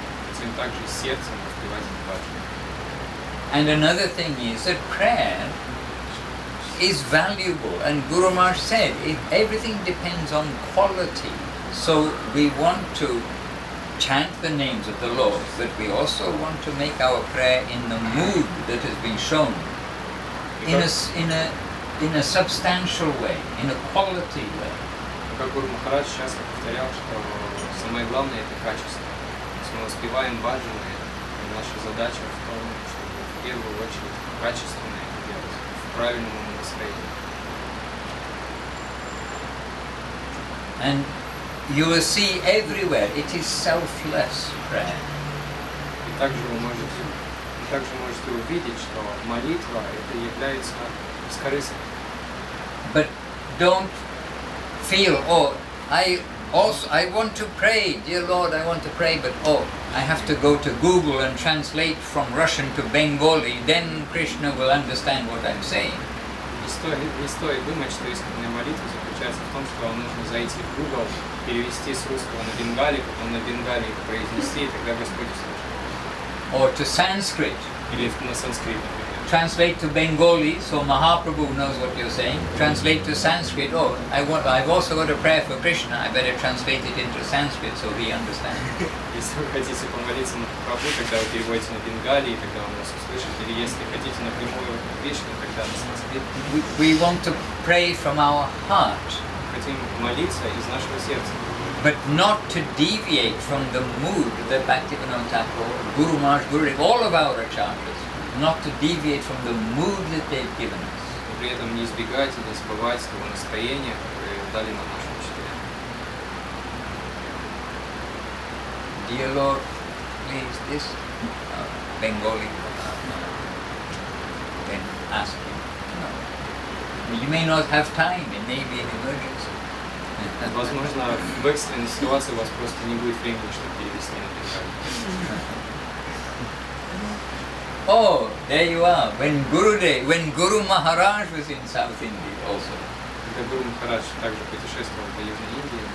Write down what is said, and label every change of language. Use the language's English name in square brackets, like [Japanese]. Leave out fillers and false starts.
[Russian] Хотим также сердцем воспевать баджан. [English] And another thing is that prayer is valuable, and Guru Maharaj said everything depends on quality. So we want to chant the names of the Lord, but we also want to make our prayer in the mood that has been shown, in a substantial way, in a quality way. [Russian] Как Гуру Махарадж часто повторял, что самое главное это качество. Если мы воспеваем баджаны, наша задача в том, чтобы в первую очередь качественно это делать, в правильном настроении. [English] And you will see everywhere it is selfless prayer. [Russian] Также можете увидеть, что молитва это является бескорыстной. [English] But don't feel, oh, I want to pray, dear Lord, I want to pray, but I have to go to Google and translate from Russian to Bengali, then Krishna will understand what I'm saying. [Russian] Не стоит думать, что искренняя молитва заключается в том, что вам нужно зайти в Google, перевести с русского на бенгали, потом на бенгали их произнести, и тогда Господь услышит. [English] Or to Sanskrit. [Russian] Или на санскрит, например. [English] Translate to Bengali, so Mahaprabhu knows what you're saying. Translate to Sanskrit. I've also got a prayer for Krishna. I better translate it into Sanskrit so he understands. [Russian] Если вы хотите помолиться на Прабху, тогда вы переводите на бенгали, и тогда он вас услышит. Или если хотите напрямую Кришну, тогда на санскрит. [English] We want to pray from our heart. [Russian] Хотим молиться из нашего сердца. [English] But not to deviate from the mood that Bhaktivinoda Thakur, Guru Maharaj, Gurudev, all of our acharyas, not to deviate from the mood that they've given us. [Russian] При этом не избегать и не забывать того настроения, которое дали нам наши учителя. [English] Dear Lord, please this Bengali, then ask him. No. You may not have time, it may be an emergency. [Russian] Возможно, в экстренной ситуации у вас просто не будет времени, чтобы перевести на бенгали. [English] Oh, there you are. When Guru Maharaj was in South India also, [Russian] Когда Гуру Махарадж также путешествовал по Южной Индии,